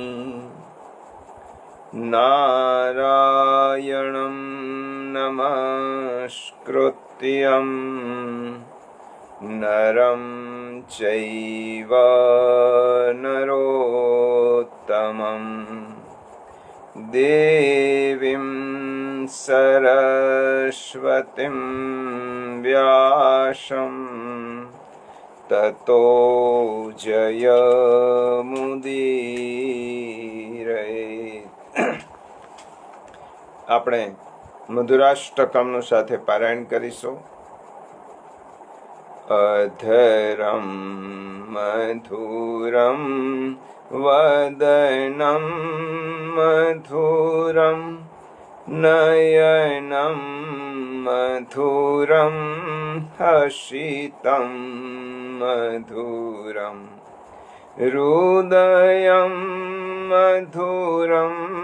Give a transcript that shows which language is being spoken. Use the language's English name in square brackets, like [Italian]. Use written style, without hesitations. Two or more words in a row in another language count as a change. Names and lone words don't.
[Sanskrit] नारायणं नमस्कृत्यं नरं चैव नरोत्तमं देवीं सरस्वतीं व्यासं તતો જયમુદીરયે. [Gujarati] આપણે મધુરાષ્ટકમનું સાથે પારાયણ કરીશું. [Sanskrit] અધરમ મધુરમ વદનમ મધુરમ નયનમ મધુરમ હસિતમ મધુરમ હૃદયમ મધુરમ